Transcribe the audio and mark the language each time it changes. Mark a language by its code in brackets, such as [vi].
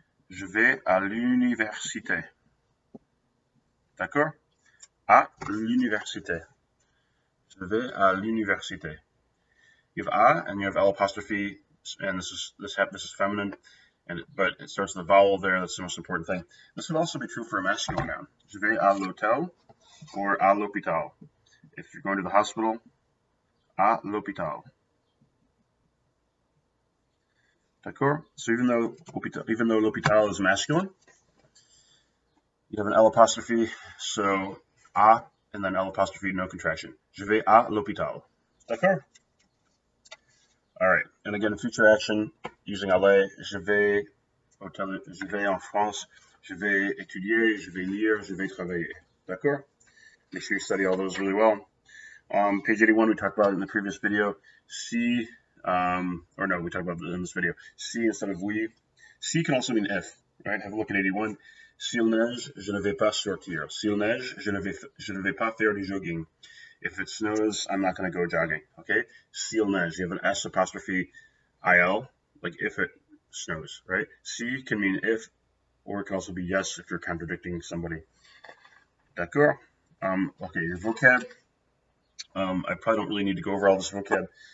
[fr] Je vais à l'université. D'accord? À l'université. Je vais à l'université. [en] You have a and you have L apostrophe, and this is feminine, but it starts with a vowel there. That's the most important thing. This would also be true for a masculine noun. [fr] Je vais à l'hôtel or à l'hôpital. [en] If you're going to the hospital, [fr] à l'hôpital. D'accord? [en] So even though l'hôpital is masculine, you have an L apostrophe, so a and then L apostrophe, no contraction. [fr] Je vais à l'hôpital. D'accord? [en] All right, and again, future action using aller. [fr] Je vais en France. Je vais étudier. Je vais lire. Je vais travailler. D'accord? [en] Make sure you study all those really well. Page 81, we talked about it in the previous video. Si, or no, we talked about it in this video. Si instead of oui. Si can also mean if, right? Have a look at 81. [fr] S'il neige, je ne vais pas sortir. S'il neige, je ne vais pas faire du jogging. [en] If it snows, I'm not going to go jogging, okay? [fr] S'il neige, [en] you have an S apostrophe IL, like if it snows, right? Si can mean if, or it can also be yes if you're contradicting somebody. D'accord? Okay, your vocab. I probably don't really need to go over all this vocab.